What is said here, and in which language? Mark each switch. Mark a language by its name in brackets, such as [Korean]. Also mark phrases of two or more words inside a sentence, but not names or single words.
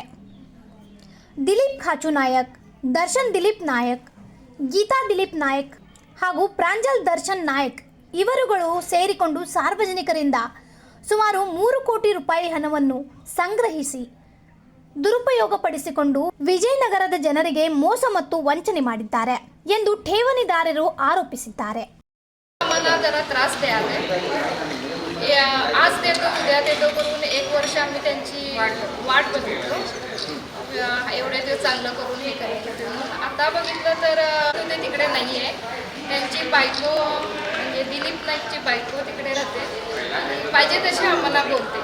[Kannada] ದಿಲೀಪ್ ಖಾಚು ನಾಯಕ್, ದರ್ಶನ್ ದಿಲೀಪ್ ನಾಯಕ್, ಗೀತಾ ದಿಲೀಪ್ ನಾಯಕ್ ಹಾಗೂ ಪ್ರಾಂಜಲ್ ದರ್ಶನ್ ನಾಯಕ್ ಇವರುಗಳು ಸೇರಿಕೊಂಡು ಸಾರ್ವಜನಿಕರಿಂದ ಸುಮಾರು 3 ಕೋಟಿ ರೂಪಾಯಿ ಹಣವನ್ನು ಸಂಗ್ರಹಿಸಿ ದುರುಪಯೋಗಪಡಿಸಿಕೊಂಡು ವಿಜಯನಗರದ ಜನರಿಗೆ ಮೋಸ ಮತ್ತು ವಂಚನೆ ಮಾಡಿದ್ದಾರೆ ಎಂದು ಠೇವಣಿದಾರರು ಆರೋಪಿಸಿದ್ದಾರೆ. [Marathi] जरा त्रास द्यावे आज देतो उद्या देतो करून 1 वर्ष आम्ही त्यांची वाट बघितलो. एवढे दिवस चांगलं करून हे करत होते. आता बघितलं तर ते तिकडे नाही आहे. त्यांची बायको म्हणजे दिलीप नाईकची बायको तिकडे राहते आणि पाहिजे तसे आम्हाला बोलते.